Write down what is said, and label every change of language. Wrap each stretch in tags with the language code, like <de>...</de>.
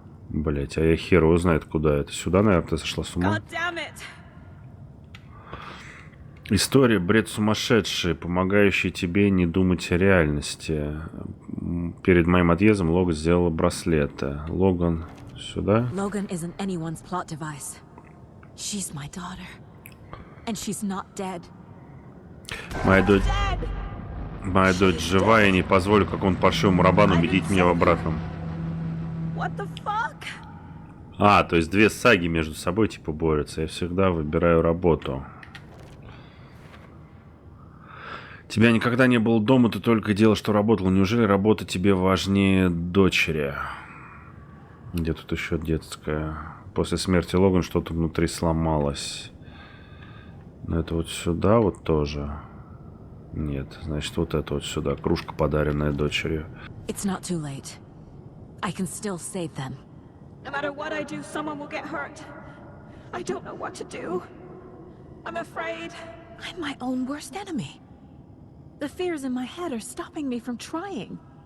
<ru>Блять, а я хер его знает, куда это. Сюда, наверное, ты сошла с ума? История, бред сумасшедший, помогающий тебе не думать о реальности. Перед моим отъездом Логан сделала браслеты. Логан сюда?</ru> <en>Logan isn't anyone's plot device. She's my daughter. And she's not dead.</en> <ru>Моя дочь жива, я не позволю какому-то паршивому рабану убедить меня в обратном.</ru> <en>What the fuck?</en> <ru>А, то есть две саги между собой типа борются. Я всегда выбираю работу. Тебя никогда не было дома, ты только делал, что работал. Неужели работа тебе важнее дочери? Где тут еще детская? После смерти Логан что-то внутри сломалось. Но это вот сюда вот тоже. Нет, значит вот это вот сюда. Кружка, подаренная дочерью.</ru> <en>It's not too late. I can still save them. No matter what I do, someone will get hurt. I don't know what to do. I'm afraid. I'm my own worst enemy. The fears in my head are stopping me from trying.</en>